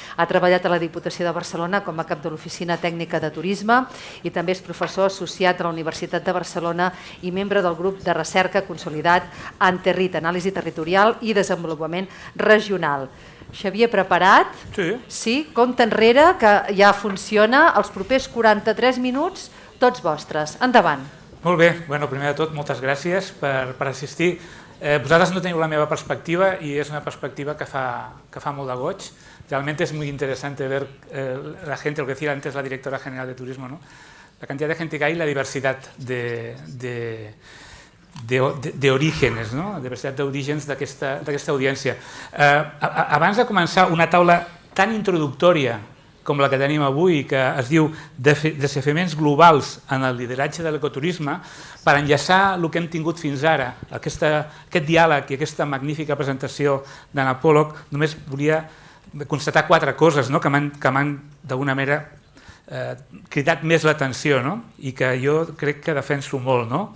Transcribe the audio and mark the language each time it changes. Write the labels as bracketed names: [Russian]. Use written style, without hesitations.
[Catalan] Ha treballat a la Diputació de Barcelona com a cap de l'Oficina Tècnica de Turisme i també és professor associat a la Universitat de Barcelona i membre del grup de recerca consolidat en Anàlisi Territorial i Desenvolupament Regional. Xavier, preparat? Sí. Compte enrere, que ja funciona. Els propers 43 minuts, tots vostres. Endavant. Molt bé. Primer de tot, moltes gràcies per assistir. Vosaltres no teniu la meva perspectiva [Spanish] y es una perspectiva [Catalan] que fa molt de goig. [Spanish] Realmente es muy interesante ver la gente, lo que decía antes la directora general de Turismo, ¿no? La cantidad de gente que hay, la diversidad de orígenes, no? [Catalan] Diversitat d'orígens d'aquesta audiència. Abans de començar una taula tan introductòria com la que tenim avui, que es diu Desafiaments globals en el lideratge de l'ecoturisme, per enllaçar el que hem tingut fins ara, aquest diàleg i aquesta magnífica presentació d'Anna Pollock, només volia constatar 4 coses que m'han d'alguna manera cridat més l'atenció i que jo crec que defenso molt.